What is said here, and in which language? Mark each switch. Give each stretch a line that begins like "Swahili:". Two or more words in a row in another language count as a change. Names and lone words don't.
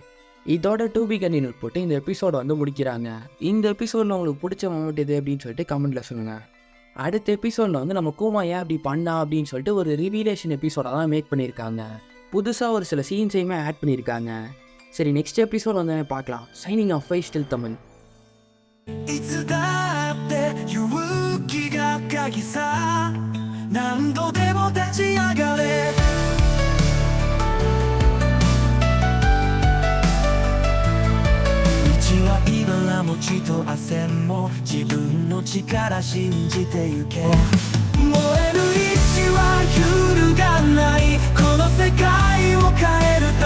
Tamil: இதோட
English: to be continue
Tamil: போட்டு இந்த எபிசோட வந்து முடிக்கிறாங்க. இந்த எபிசோடில் உங்களுக்கு பிடிச்ச மொமெண்ட் எது அப்படின்னு சொல்லிட்டு கமெண்ட்டில் சொல்லுங்கள். அடுத்த எபிசோடில் வந்து நம்ம கூமா ஏன் அப்படி பண்ணா அப்படின்னு சொல்லிட்டு ஒரு
English: revelation episode
Tamil: தான் மேக் பண்ணியிருக்காங்க. புதுசாக ஒரு சில
English: scenes add
Tamil: பண்ணியிருக்காங்க. சரி,
English: next episode
Tamil: வந்து பார்க்கலாம்.
English: signing off
Tamil: ஃபை ஸ்டில் தமிழ்.
Japanese: いつだって勇気が鍵さ何度でも立ち上がれ道は茨も血と汗も自分の力信じてゆけ燃える意志は揺るがないこの世界を変え